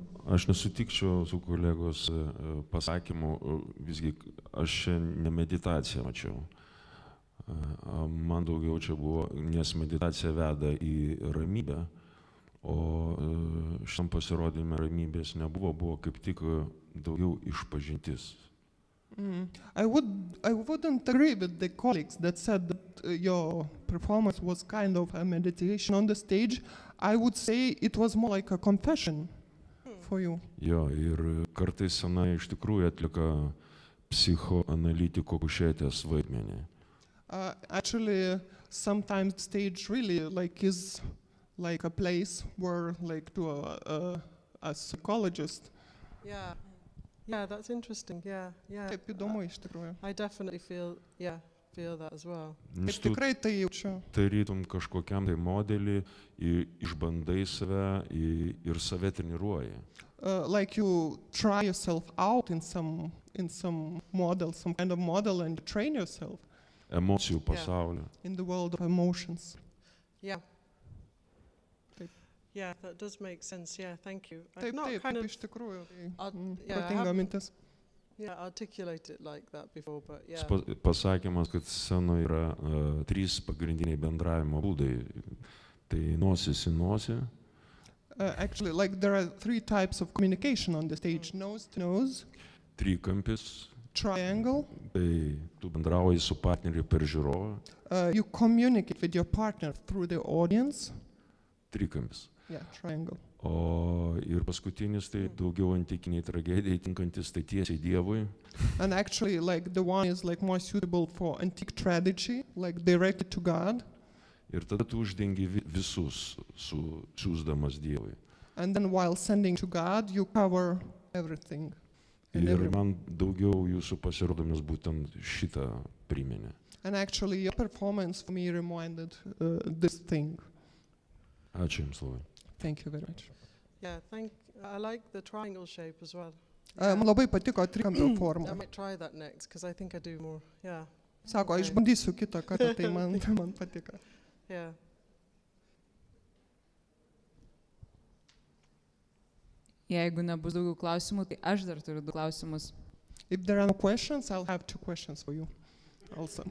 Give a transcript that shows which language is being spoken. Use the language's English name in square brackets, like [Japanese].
[Lithuanian] Aš nesutikčiau su kolegos pasakymu, visgi aš čia ne meditaciją mačiau. Man daugiau čia buvo, nes meditacija veda į ramybę, o šiam pasirodyme ramybės nebuvo, buvo kaip tik daugiau išpažintis. [English] I wouldn't agree with the colleagues that said that your performance was kind of a meditation on the stage. I would say it was more like a confession. [Lithuanian] Jo, ir kartais scena iš tikrųjų atlieka psichoanalitiko kušetės vaidmenį. [English] Actually, sometimes stage really is like a place where to a psychologist. Yeah, that's interesting. Yeah. [Lithuanian] Taip įdomu iš tikrųjų. [English] I definitely feel that as well. [Lithuanian] Nes tu tikrai tai jaučiu. Tarytum kažkokiam tai modelį, išbandai save ir save treniruoji. [English] Like you try yourself out in some model, some kind of model, and you train yourself. [Lithuanian] Emocijų pasaulio. [English] In the world of emotions. Yeah. [Lithuanian] Taip. [English] Yeah, that does make sense. Yeah, thank you. [Lithuanian] Taip, iš tikrųjų. Protinga mintis. [English] Yeah, articulate it like that before, but yeah. [Lithuanian] Pasakymas, kad scenoje yra 3 pagrindiniai bendravimo būdai. Tai nosis į nosį. [English] Actually, there are 3 types of communication on the stage. Nose to nose. [Lithuanian] Trikampis. [English] Triangle. [Lithuanian] Tai tu bendrauji su partneriu per žiūrovą. [English] You communicate with your partner through the audience. [Lithuanian] Trikampis. [English] Yeah, triangle. [Lithuanian] O ir paskutinis tai daugiau antikiniai tragedijai tinkantis, tai tiesiai Dievui. [English] And actually, the one is more suitable for antique tragedy, directed to God. [Lithuanian] Ir tada tu uždengi visus, siųsdamas Dievui. [English] And then while sending to God, you cover everything. [Lithuanian] Ir man daugiau jūsų pasirodymas būtent šitą priminė. [English] And actually, your performance for me reminded this thing. [Lithuanian] Ačiū Jums labai. [English] Thank you very much. Yeah, I like the triangle shape as well. [Lithuanian] Man labai patiko trikampio forma. [English] I might try that next, because I think I do more. Yeah. [Lithuanian] Sako, aš bandysiu kitą kartą, tai man patiko. [English] Yeah. [Lithuanian] Jeigu nebus daugiau klausimų, tai aš dar turiu 2 klausimus. [English] If there are no questions, I'll have 2 questions for you also.